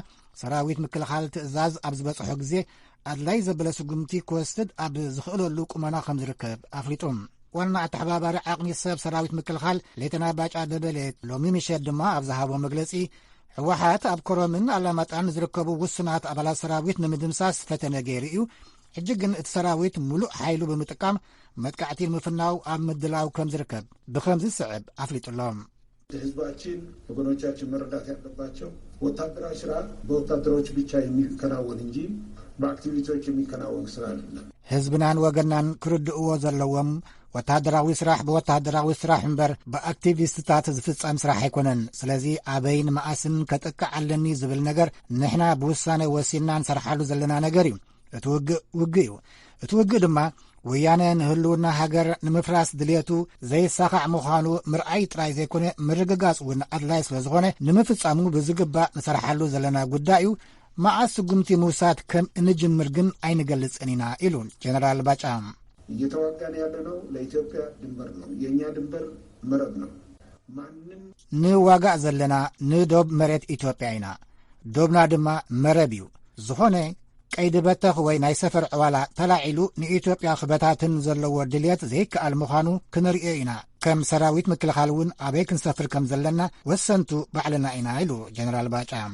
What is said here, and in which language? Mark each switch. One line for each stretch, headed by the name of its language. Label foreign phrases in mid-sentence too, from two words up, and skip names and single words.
Tigrinya: ሰራዊት ምክልኻል ትእዛዝ ኣብ ዝበጽሖ ግዜ ኣድላይ ዘበለ ስጉምቲ ክወስድ ኣብ ዝኽእለሉ ቁመና ከም ዝርከብ ኣፍሊጡም። ዋና ኣተሓባባሪ ዓቕሚ ሰብ ሰራዊት ምክልኻል ሌተና ባጫ ደበሌ ሎሚ ምሸት ድማ ኣብ ዝሃቦ መግለጺ ሕወሓት ኣብ ኮረምን ኣላማጣን ዝርከቡ ውስናት ኣባላት ሰራዊት ንምድምሳስ ፈተነ ገይሩ እዩ። ሕጂ ግን እቲ ሰራዊት ሙሉእ ሓይሉ ብምጥቃም መጥቃዕቲ ምፍናው ኣብ ምድላው ከም ዝርከብ ብከምዚ ስዕብ አፍሊጡሎም።
Amharic: ህዝባችን ወገኖቻችን መረዳት ያለባቸው ወታደራዊ ስራ በወታደሮች ብቻ የሚከናወን እንጂ በአክቲቪቲዎች የሚከናወን ስራ አይደለም።
Tigrinya: ህዝብናን ወገናን ክርድእዎ ዘለዎም ወታደራዊ ስራሕ በወታደራዊ ስራሕ እምበር በአክቲቪስትታት ዝፍጸም ስራሕ አይኮነን። ስለዚ አበይን መዓስን ከጥቅዕ ኣለኒ ዝብል ነገር ንሕና ብውሳነ ወሲና እንሰርሓሉ ዘለና ነገር እዩ። እቲ ውግእ እዩ። እቲ ውግእ ድማ ወያነ ንህልውና ሃገር ንምፍራስ ድልየቱ ዘይሳኻዕ ምዃኑ ምርኣይ ጥራይ ዘይኮነ ምርግጋጽ እውን ኣድላይ ስለ ዝኾነ ንምፍጻሙ ብዝግባእ ንሰርሓሉ ዘለና ጉዳይ እዩ። መዓስ ስጉምቲ ምውሳድ ከም እንጅምር ግን ኣይንገልጽን ኢና ኢሉ ጀነራል ባጫ።
Amharic: እየተዋጋን ያለነው ለኢትዮጵያ ድንበር ነው። የእኛ ድንበር መረብ ነው። ማንም
Tigrinya: ንዋጋእ ዘለና ንዶብ መሬት ኢትዮጵያ ኢና። ዶብና ድማ መረብ እዩ። ዝኾነ ቀይዲ በተኽ ወይ ናይ ሰፈር ዕዋላ ተላዒሉ ንኢትዮጵያ ክበታትን ዘለዎ ድልየት ዘይከኣል ምዃኑ ክንሪኦ ኢና። ከም ሰራዊት ምክልኻል እውን ኣበይ ክንሰፍር ከም ዘለና ወሰንቱ ባዕልና ኢና ኢሉ ጀነራል ባጫ።